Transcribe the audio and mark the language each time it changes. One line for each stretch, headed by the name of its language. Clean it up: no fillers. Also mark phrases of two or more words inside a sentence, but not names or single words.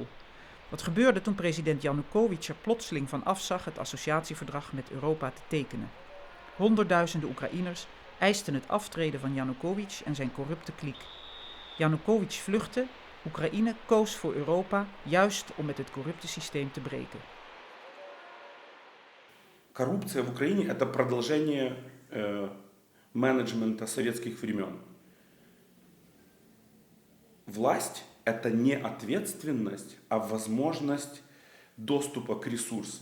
Dutch: Wat gebeurde toen president Janukovic er plotseling van afzag het associatieverdrag met Europa te tekenen? Honderdduizenden Oekraïners eisten het aftreden van Janukovic en zijn corrupte kliek. Janukovic vluchtte, Oekraïne koos voor Europa, juist om met het corrupte systeem te breken.
Russian: Коррупция в Украине – это продолжение менеджмента советских времен. Власть – это не ответственность, а возможность доступа к ресурсам.